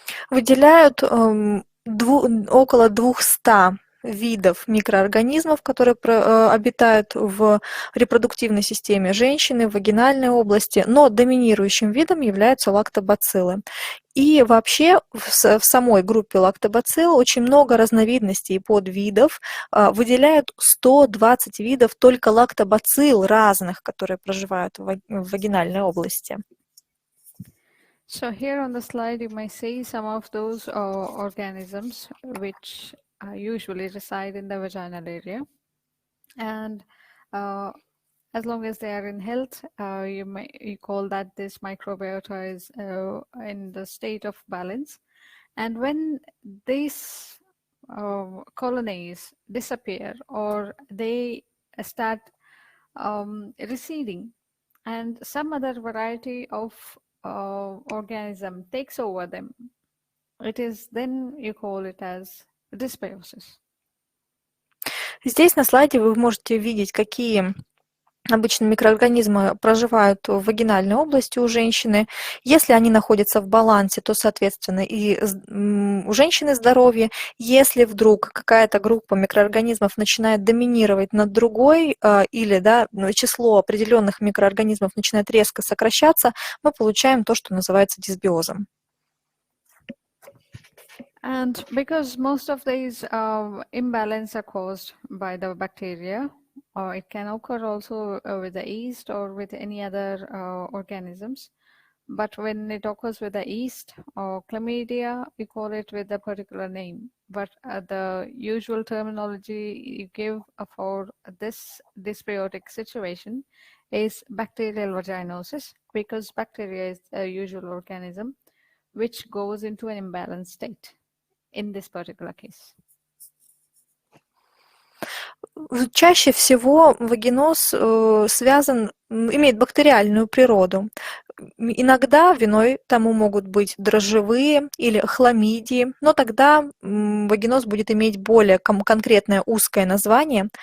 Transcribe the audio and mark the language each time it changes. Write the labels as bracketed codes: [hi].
[ru] Выделяют около 200 видов микроорганизмов, которые обитают в репродуктивной системе женщины, в вагинальной области, но доминирующим видом являются лактобациллы. И вообще в самой группе лактобацилл очень много разновидностей и подвидов. Выделяют 120 видов только лактобацилл разных, которые проживают в вагинальной области. [en] So here on the slide you may see some of those organisms which usually reside in the vaginal area, and as long as they are in health, you call that this microbiota is in the state of balance. And when these colonies disappear or they start receding, and some other variety of organism takes over them. It is then you call it as dysbiosis. [ru] Здесь на слайде вы можете видеть, какие обычно микроорганизмы проживают в вагинальной области у женщины. Если они находятся в балансе, то, соответственно, и у женщины здоровье. Если вдруг какая-то группа микроорганизмов начинает доминировать над другой, или число определенных микроорганизмов начинает резко сокращаться, мы получаем то, что называется дисбиозом. [en] And because most of these imbalance are caused by the bacteria, or it can occur also with the yeast or with any other organisms. But when it occurs with the yeast or chlamydia, you call it with a particular name. But the usual terminology you give for this dysbiotic situation is bacterial vaginosis, because bacteria is a usual organism which goes into an imbalanced state in this particular case. [ru] Чаще всего вагиноз имеет бактериальную природу. Иногда виной тому могут быть дрожжевые или хламидии, но тогда вагиноз будет иметь более конкретное узкое название.